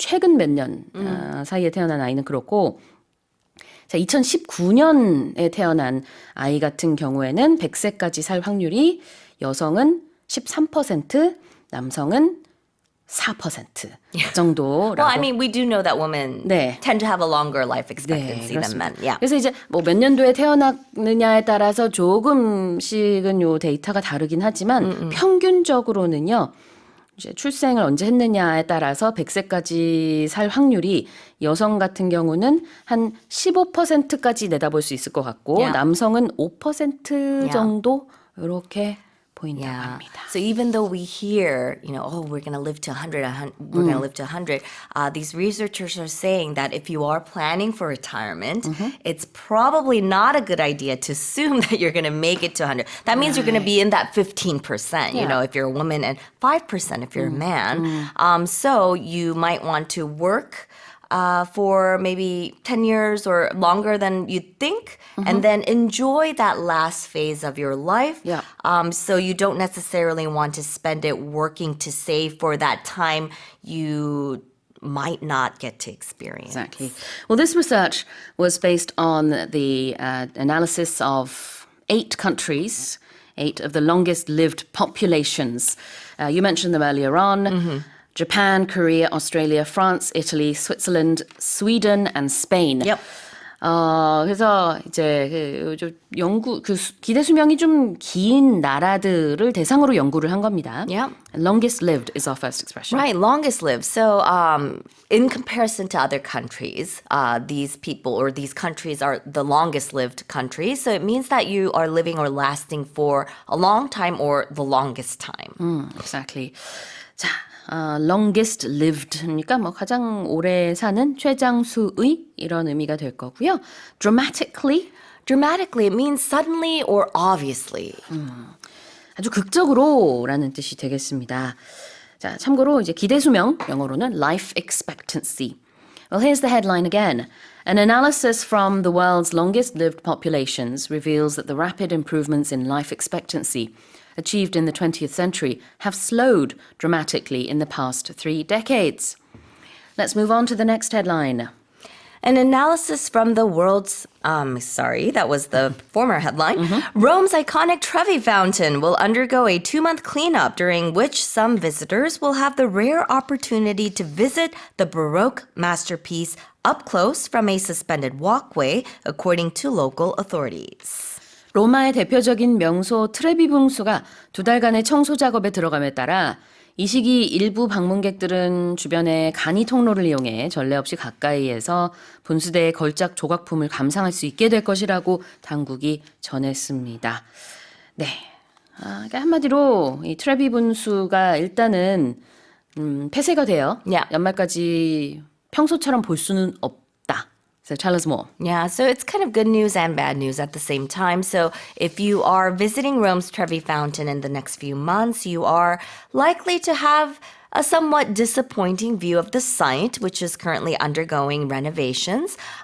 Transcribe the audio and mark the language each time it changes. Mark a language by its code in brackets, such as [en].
[ko] 최근 몇 년 사이에 태어난 아이는 그렇고 자, 2019년에 태어난 아이 같은 경우에는 100세까지 살 확률이 여성은 13%, 남성은 4% 정도라고. [en] Well, I mean, we do know that women tend to have a longer life expectancy than men. Yeah. [ko] 그래서 이제 뭐 몇 년도에 태어났느냐에 따라서 조금씩은 요 데이터가 다르긴 하지만 평균적으로는요. 이제 출생을 언제 했느냐에 따라서 100세까지 살 확률이 여성 같은 경우는 한 15%까지 내다볼 수 있을 것 같고 남성은 5% 정도 이렇게 보인다고 합니다. [en] So even though we hear, you know, oh, we're going to live to 100, we're going to live to 100, these researchers are saying that if you are planning for retirement, it's probably not a good idea to assume that you're going to make it to 100. That means you're going to be in that 15%, you know, if you're a woman, and 5% if you're a man. So you might want to work for maybe 10 years or longer than you think, and then enjoy that last phase of your life. So you don't necessarily want to spend it working to save for that time you might not get to experience. Exactly. Well, this research was based on the analysis of 8 countries, 8 of the longest lived populations. You mentioned them earlier on. Japan, Korea, Australia, France, Italy, Switzerland, Sweden, and Spain. [ko] 그래서 이제 기대 수명이 좀 긴 나라들을 대상으로 연구를 한 겁니다. [en] Longest lived is our first expression. Right, longest lived. So in comparison to other countries, these people or these countries are the longest lived countries. So it means that you are living or lasting for a long time or the longest time. Exactly. [ko] 자, longest lived니까 뭐 가장 오래 사는 최장수의 이런 의미가 될 거고요. [en] Dramatically it means suddenly or obviously. [ko] 아주 극적으로라는 뜻이 되겠습니다. 자, 참고로 이제 기대 수명 영어로는 life expectancy. [en] Well, here's the headline again. An analysis from the world's longest lived populations reveals that the rapid improvements in life expectancy achieved in the 20th century have slowed dramatically in the past 3 decades. Let's move on to the next headline. An analysis from the world's, that was the former headline. Rome's iconic Trevi Fountain will undergo a 2-month cleanup during which some visitors will have the rare opportunity to visit the Baroque masterpiece up close from a suspended walkway, according to local authorities. [ko] 로마의 대표적인 명소 트레비 분수가 2달간의 청소 작업에 들어감에 따라 이 시기 일부 방문객들은 주변의 간이 통로를 이용해 전례 없이 가까이에서 분수대의 걸작 조각품을 감상할 수 있게 될 것이라고 당국이 전했습니다. 네, 그러니까 한마디로 이 트레비 분수가 일단은 폐쇄가 돼요. 연말까지 평소처럼 볼 수는 없다. [en] So tell us more. Yeah, so it's kind of good news and bad news at the same time. So if you are visiting Rome's Trevi Fountain in the next few months, you are likely to have a somewhat disappointing view of the site, which is currently undergoing renovations.